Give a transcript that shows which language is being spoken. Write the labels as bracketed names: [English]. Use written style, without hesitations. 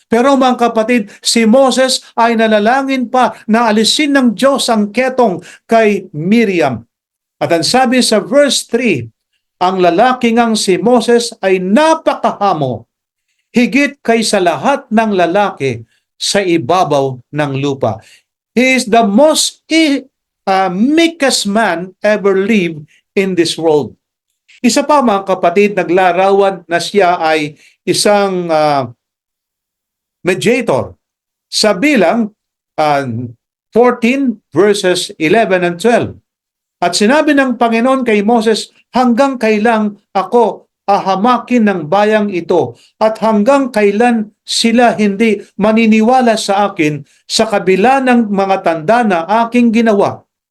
[Filipino] Pero mga kapatid, si Moses ay nanalangin pa na alisin ng Diyos ang ketong kay Miriam. At ang sabi sa verse 3, ang lalaki ngang si Moses ay napakahamo, higit kaysa lahat ng lalaki sa ibabaw ng lupa. [English] He is the most meekest man ever lived in this world. [Filipino] Isa pa mga kapatid, naglarawan na siya ay isang mediator sa bilang 14 verses 11 and 12. At sinabi ng Panginoon kay Moses, hanggang kailan ako ahamakin ng bayang ito at hanggang kailan sila hindi maniniwala sa akin sa kabila ng mga tanda na aking ginawa.